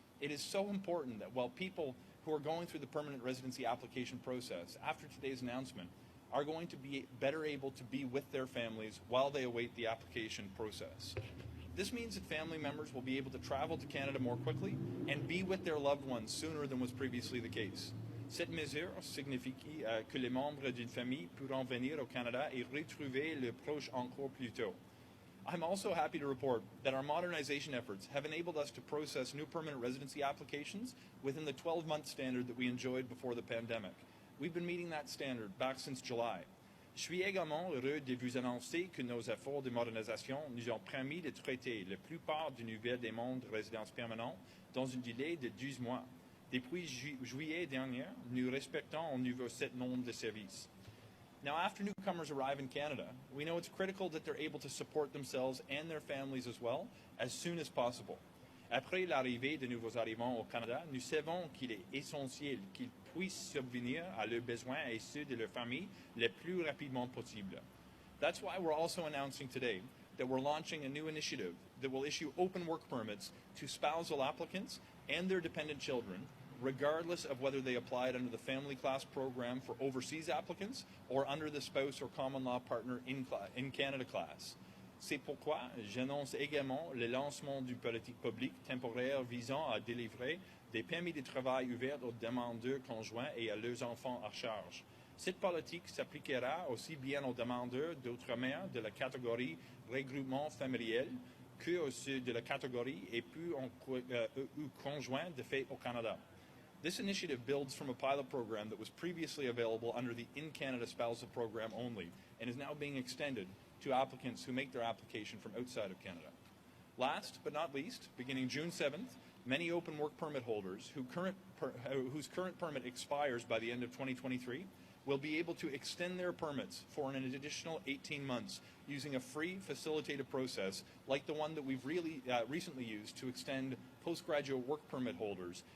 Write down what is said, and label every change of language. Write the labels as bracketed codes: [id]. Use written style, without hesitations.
[en] It is so important that while people who are going through the permanent residency application process after today's announcement are going to be better able to be with their families while they await the application process. This means that family members will be able to travel to Canada more quickly and be with their loved ones sooner than was previously the case. [fr] Cette mesure signifie que les membres d'une famille pourront venir au Canada et retrouver le proche encore plus tôt. [en] I'm also happy to report that our modernization efforts have enabled us to process new permanent residency applications within the 12-month standard that we enjoyed before the pandemic. We've been meeting that standard back since July. [fr] Je suis également heureux de vous annoncer que nos efforts de modernisation nous ont permis de traiter la plupart des nouvelles demandes de résidence permanente dans un délai de 12 mois. Depuis juillet dernier, nous respectons au niveau cet nombre de services. [en] Now, after newcomers arrive in Canada, we know it's critical that they're able to support themselves and their families as well as soon as possible. [fr] Après l'arrivée de nouveaux arrivants au Canada, nous savons qu'il est essentiel qu'ils puissent subvenir à leurs besoins et ceux de leur famille le plus rapidement possible. [en] That's why we're also announcing today that we're launching a new initiative that will issue open work permits to spousal applicants and their dependent children, regardless of whether they applied under the family class program for overseas applicants or under the spouse or common law partner in Canada class. [fr] C'est pourquoi j'annonce également le lancement d'une politique publique temporaire visant à délivrer des permis de travail ouverts aux demandeurs conjoints et à leurs enfants à charge. Cette politique s'appliquera aussi bien aux demandeurs d'outre-mer de la catégorie regroupement familial que ceux de la catégorie époux ou conjoints de fait au Canada. [en] This initiative builds from a pilot program that was previously available under the In Canada Spousal Program only and is now being extended to applicants who make their application from outside of Canada. Last but not least, beginning June 7th, Many open work permit holders whose current permit expires by the end of 2023 will be able to extend their permits for an additional 18 months using a free facilitated process like the one that we've recently used to extend postgraduate work permit holders.